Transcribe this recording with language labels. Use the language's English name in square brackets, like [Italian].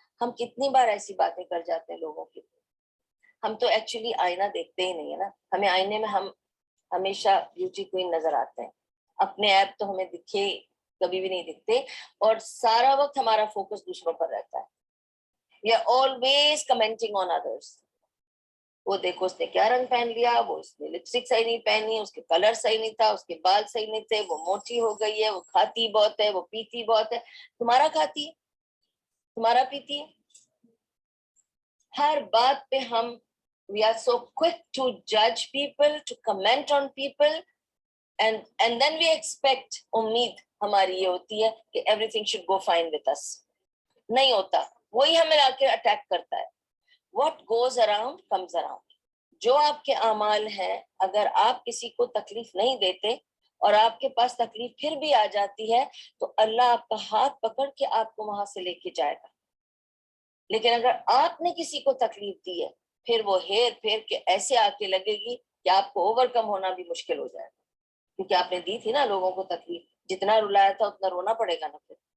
[Urdu] ہم کتنی بار ایسی باتیں کر جاتے ہیں لوگوں کی, ہم تو ایکچولی آئینہ دیکھتے ہی نہیں ہے نا, ہمیں آئینے میں ہم ہمیشہ بیوٹی کوئین نظر آتے ہیں, اپنے ایپ تو ہمیں دکھے کبھی بھی نہیں دکھتے, اور سارا وقت ہمارا فوکس دوسروں پر رہتا ہے. [English] We are always commenting on others. [Urdu] وہ دیکھو اس نے کیا رنگ پہن لیا, وہ اس نے لپسٹک صحیح نہیں پہنی, اس کے کلر صحیح نہیں تھا, اس کے بال صحیح نہیں تھے, وہ موٹی ہو گئی ہے, وہ کھاتی بہت ہے, وہ پیتی بہت ہے. تمہارا کھاتی ہے, تمہارا پیتی ہے, ہر بات پہ ہم [English] we are so quick to judge people, to comment on people, and then we expect, [Urdu] امید ہماری یہ ہوتی ہے کہ [English] everything should go fine with us. [Urdu] نہیں ہوتا, وہی ہمیں آ کے اٹیک کرتا ہے. [English] What goes around comes around. [Urdu] جو آپ کے اعمال ہیں, اگر آپ کسی کو تکلیف نہیں دیتے اور آپ کے پاس تکلیف پھر بھی آ جاتی ہے, تو اللہ آپ کا ہاتھ پکڑ کے آپ کو وہاں سے لے کے جائے گا. لیکن اگر آپ نے کسی کو تکلیف دی ہے, پھر وہ ہیر پھیر کے ایسے آ کے لگے گی کہ آپ کو اوور کم ہونا بھی مشکل ہو جائے گا, کیونکہ آپ نے دی تھی نا لوگوں کو تکلیف, جتنا رلایا تھا اتنا رونا پڑے گا نا پھر.